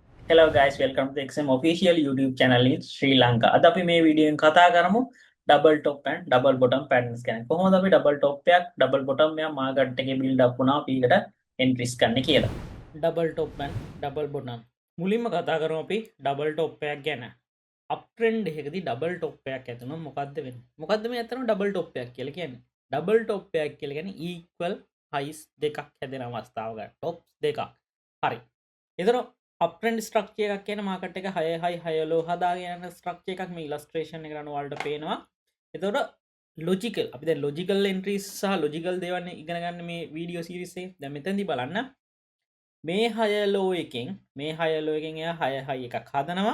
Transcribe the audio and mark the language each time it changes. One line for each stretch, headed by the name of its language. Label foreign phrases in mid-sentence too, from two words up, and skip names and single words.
English: Hello guys, welcome to the XM official YouTube channel in Sri Lanka.
Sinhala: අද අපි මේ වීඩියෝෙන් කතා කරමු
English: double top and double bottom patterns
Sinhala: ගැන. කොහොමද අපි
English: double top
Sinhala: එකක්
English: double bottom
Sinhala: එකක් මාකට් එකේ
English: build up
Sinhala: වුණා අපි ඒකට entries ගන්න කියලා.
English: double top and double bottom.
Sinhala: මුලින්ම කතා කරමු අපි
English: double top
Sinhala: එකක් ගැන. uptrend එකකදී
English: double top
Sinhala: එකක් ඇති වුණොත් මොකද්ද වෙන්නේ? මොකද්ද මේ අතරම
English: double top
Sinhala: එකක් කියලා කියන්නේ?
English: double top
Sinhala: එකක් කියලා කියන්නේ
English: equal highs
Sinhala: දෙකක් හැදෙන අවස්ථාවක tops දෙකක්. හරි. එතන
English: uptrend structure
Sinhala: එකක් කියන මාකට් එක
English: 6 high 6 low
Sinhala: හදාගෙන යන ස්ට්‍රක්චර් එකක් මේ ඉලස්ට්‍රේෂන් එකට අනුව වලට පේනවා. එතකොට ලොජිකල් අපි දැන්
English: logical entries
Sinhala: සහ ලොජිකල් දේවල් ඉගෙන ගන්න මේ
English: video series
Sinhala: එකේ දැන් මෙතනදී බලන්න මේ 6 low එකෙන් එයා 6 high එකක් හදනවා.